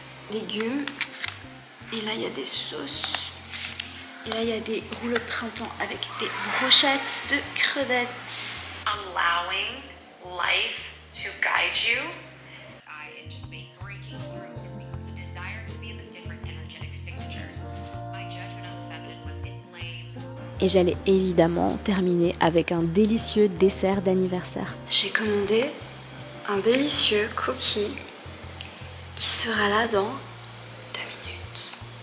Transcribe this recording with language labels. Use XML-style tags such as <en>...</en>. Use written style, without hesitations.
<fr>Légumes. Et là, il y a des sauces. Et là, il y a des rouleaux de printemps avec des brochettes de crevettes.</fr> <en>Allowing life to guide you. I anticipate breaking through because a desire to be in the different energetic signatures. My judgment of the feminine was its lane.</en> <fr>Et j'allais évidemment terminer avec un délicieux dessert d'anniversaire. J'ai commandé un délicieux cookie qui sera là dans 2 minutes.</fr>